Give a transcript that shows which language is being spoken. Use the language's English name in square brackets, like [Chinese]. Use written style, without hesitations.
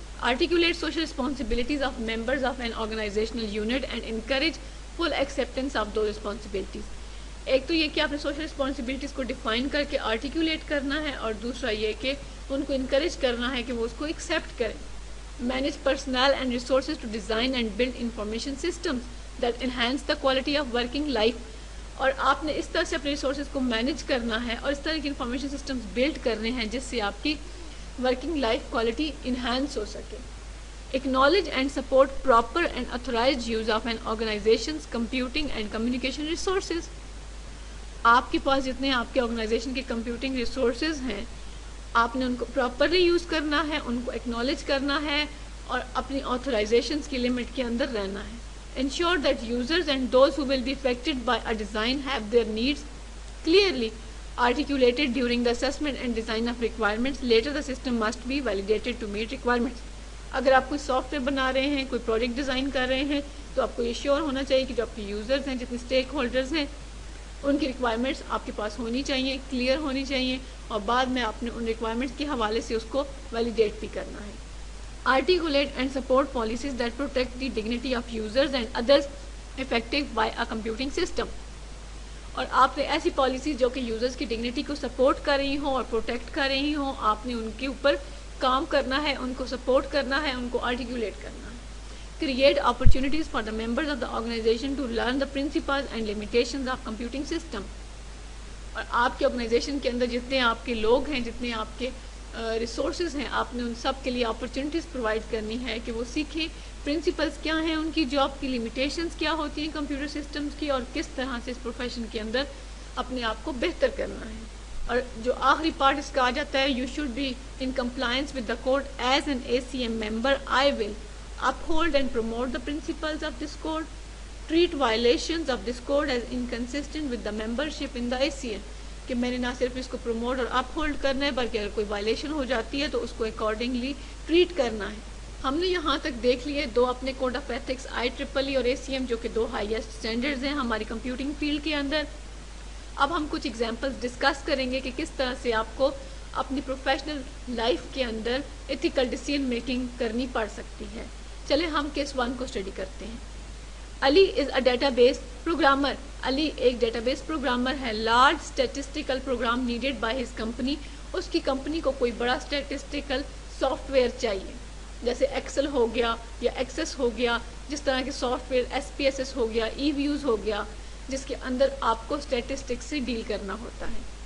[English] Articulate social responsibilities of members of an organizational unit and encourage full acceptance of those responsibilities. [Urdu] ایک تو یہ کہ آپ نے سوشل رسپانسبلٹیز کو ڈیفائن کر کے آرٹیکولیٹ کرنا ہے, اور دوسرا یہ کہ ان کو انکریج کرنا ہے کہ وہ اس کو ایکسیپٹ کریں. [English] Manage personnel and resources to design and build information systems that enhance the quality of working life. [Urdu] اور آپ نے اس طرح سے اپنے ریسورسز کو مینیج کرنا ہے اور اس طرح کی انفارمیشن سسٹمز بلڈ کرنے ہیں جس سے آپ کی ورکنگ لائف کوالٹی انہینس ہو سکے. [English] Acknowledge and support proper and authorized use of an organization's computing and communication resources. [Urdu] آپ کے پاس جتنے آپ کے آرگنائزیشن کے کمپیوٹنگ ریسورسز ہیں آپ نے ان کو پراپرلی یوز کرنا ہے, ان کو ایکنالج کرنا ہے اور اپنی آتھورائزیشنس کی لمٹ کے اندر رہنا ہے. [English] Ensure that users and those who will be affected by a design have their needs clearly articulated during the assessment and design of requirements. Later the system must be validated to meet requirements. [Urdu] اگر آپ کوئی soft where بنا رہے ہیں, کوئی project design کر رہے ہیں, تو آپ کو یہ شیور ہونا چاہیے کہ جو آپ کے یوزرز ہیں, جتنے اسٹیک ہولڈرز ہیں, ان کی ریکوائرمنٹس آپ کے پاس ہونی چاہیے, کلیئر ہونی چاہیے, اور بعد میں آپ نے ان ریکوائرمنٹس کے حوالے سے اس کو ویلیڈیٹ بھی کرنا ہے. [English] Articulate and support policies that protect the dignity of users and others affected by a computing system. [Urdu] اور آپ نے ایسی پالیسیز جو کہ یوزرز کی ڈگنیٹی کو سپورٹ کر رہی ہوں اور پروٹیکٹ کر رہی ہوں, آپ نے ان کے اوپر کام کرنا ہے, ان کو سپورٹ کرنا ہے, ان کو آرٹیکولیٹ کرنا ہے. [English] Create opportunities for the members of the organization to learn the principles and limitations of computing system. [Urdu] اور آپ کے آرگنائزیشن کے اندر جتنے آپ کے لوگ ہیں, جتنے آپ کے ریسورسز ہیں, آپ نے ان سب کے لیے اپرچونیٹیز پرووائڈ کرنی ہے کہ وہ سیکھیں پرنسپلس کیا ہیں ان کی, جاب کی لمیٹیشنز کیا ہوتی ہیں کمپیوٹر سسٹمز کی, اور کس طرح سے اس پروفیشن کے اندر اپنے آپ کو بہتر کرنا ہے. اور جو آخری پارٹ اس کا آ جاتا ہے, [English] You should be in compliance with the code as an A C M member. I will uphold and promote the principles of this code. Treat violations of this code as inconsistent with the membership in the ACM. [Urdu] کہ میں نے نہ صرف اس کو promote اور اپ hold کرنا ہے بلکہ اگر کوئی وائلیشن ہو جاتی ہے تو اس کو اکارڈنگلی ٹریٹ کرنا ہے. ہم نے یہاں تک دیکھ لیے دو اپنے کوڈ آف ایتھکس, IEEE اور ACM, جو کہ دو ہائیسٹ اسٹینڈرڈز ہیں ہماری کمپیوٹنگ فیلڈ کے اندر. اب ہم کچھ ایگزامپلس ڈسکس کریں گے کہ کس طرح سے آپ کو اپنی پروفیشنل لائف کے اندر ایتھیکل ڈیسیژن میکنگ کرنی پڑ سکتی ہے. چلیں ہم کیس 1 کو اسٹڈی کرتے ہیں. [English] Ali is a database programmer. [Urdu] علی ایک ڈیٹا بیس پروگرامر ہے. [English] Large statistical program needed by his company. [Urdu] اس کی کمپنی کو کوئی بڑا اسٹیٹسٹیکل سافٹ ویئر چاہیے, جیسے ایکسل ہو گیا یا ایکسس ہو گیا, جس طرح کے سافٹ ویئر SPSS ہو گیا, ای ویوز ہو گیا, جس کے اندر آپ کو اسٹیٹسٹکس سے ڈیل کرنا ہوتا ہے.